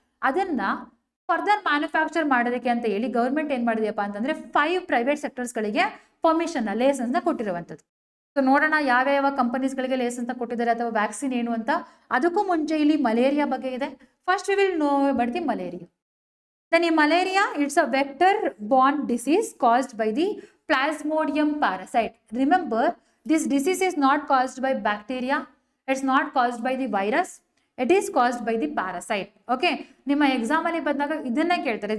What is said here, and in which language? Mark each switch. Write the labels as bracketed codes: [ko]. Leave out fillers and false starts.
[kn] ಅದನ್ನು further manufacture ಮಾಡೋದಕ್ಕೆ ಅಂತ ಹೇಳಿ ಗೌರ್ಮೆಂಟ್ ಏನು ಮಾಡಿದೆಯಪ್ಪ ಅಂತಂದರೆ 5 ಪ್ರೈವೇಟ್ ಸೆಕ್ಟರ್ಸ್ಗಳಿಗೆ ಪರ್ಮಿಷನ್ನ, ಲೇಸನ್ಸ್ನ ಕೊಟ್ಟಿರುವಂಥದ್ದು. ಸೊ ನೋಡೋಣ ಯಾವ್ಯಾವ ಕಂಪನೀಸ್ಗಳಿಗೆ ಲೇಸನ್ಸ್ನ ಕೊಟ್ಟಿದ್ದಾರೆ ಅಥವಾ ವ್ಯಾಕ್ಸಿನ್ ಏನು ಅಂತ. ಅದಕ್ಕೂ ಮುಂಚೆ ಇಲ್ಲಿ ಮಲೇರಿಯಾ ಬಗ್ಗೆ ಇದೆ. [en] First we will know about the malaria. Then in malaria, it's a vector-borne disease caused by the Plasmodium parasite. Remember, this disease is not caused by bacteria. It's not caused by the virus. It is caused by the parasite. Okay. [kn] ನಿಮ್ಮ exam ಅಲ್ಲಿ ಬಂದಾಗ ಇದನ್ನೇ ಕೇಳ್ತಾರೆ.